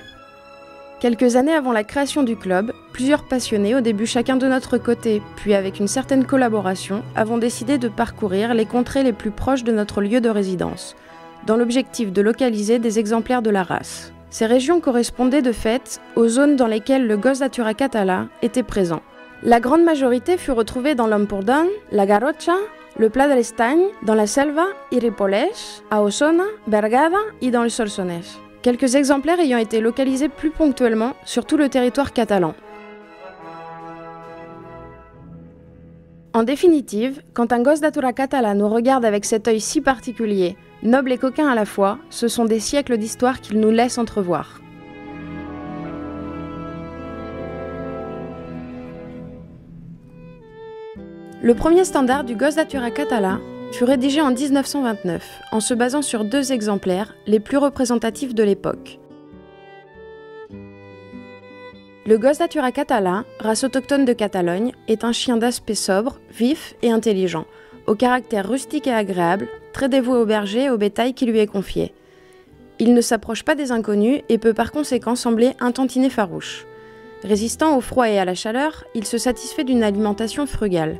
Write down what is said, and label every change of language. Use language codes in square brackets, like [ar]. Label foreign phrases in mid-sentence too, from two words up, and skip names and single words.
[fr] Quelques années avant la création du club, plusieurs passionnés, au début chacun de notre côté, puis avec une certaine collaboration, avons décidé de parcourir les contrées les plus proches de notre lieu de résidence, dans l'objectif de localiser des exemplaires de la race. Ces régions correspondaient de fait aux zones dans lesquelles le Gos d'Atura català était présent. La grande majorité fut retrouvée dans l'Empordà, la Garrotxa, le Pla de l'Estany, dans la Selva i Ripollès, à Osona, Bergada et dans le Solsonès. Quelques exemplaires ayant été localisés plus ponctuellement sur tout le territoire catalan. En définitive, quand un Gos d'Atura català nous regarde avec cet œil si particulier, noble et coquin à la fois, ce sont des siècles d'histoire qu'il nous laisse entrevoir. Le premier standard du Gos d'Atura català fut rédigé en 1929, en se basant sur 2 exemplaires, les plus représentatifs de l'époque. Le Gos d'Atura català, race autochtone de Catalogne, est un chien d'aspect sobre, vif et intelligent, au caractère rustique et agréable, très dévoué au berger et au bétail qui lui est confié. Il ne s'approche pas des inconnus et peut par conséquent sembler un tantinet farouche. Résistant au froid et à la chaleur, il se satisfait d'une alimentation frugale.